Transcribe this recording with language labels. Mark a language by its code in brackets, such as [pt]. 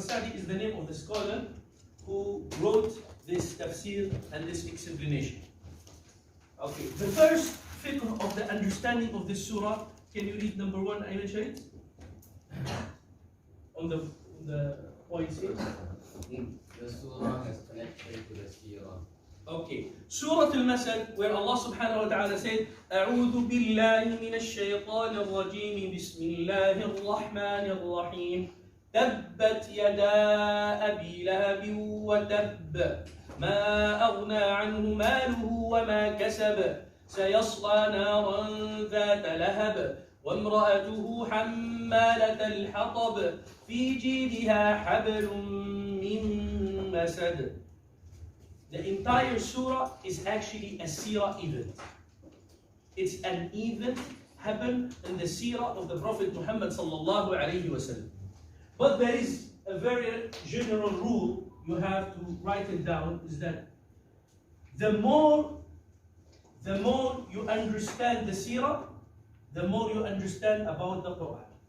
[en] Sa'di is the name of the scholar who wrote this tafsir and this explanation. Okay, the first fiqh of the understanding of this surah, can you read number 1, Ayman Sharif? On the points here. The surah has connection to the seerah. Okay, Surah Al-Masad, where Allah subhanahu wa ta'ala said, [ar] أعوذ بالله من الشيطان الرجيم بسم الله الرحمن الرحيم تبت يدا أبي لهب وتب ما أغنى عنه ماله وما كسب سيصلى نارا ذات لهب وامرأته حمالة الحطب في جيدها حبل من مسد. [en] The entire surah is actually a seerah event. It's an event happened in the seerah of the Prophet Muhammad sallallahu alayhi wa sallam. But there is a very general rule you have to write it down, is that the more you understand the seerah, the more you understand about the Quran.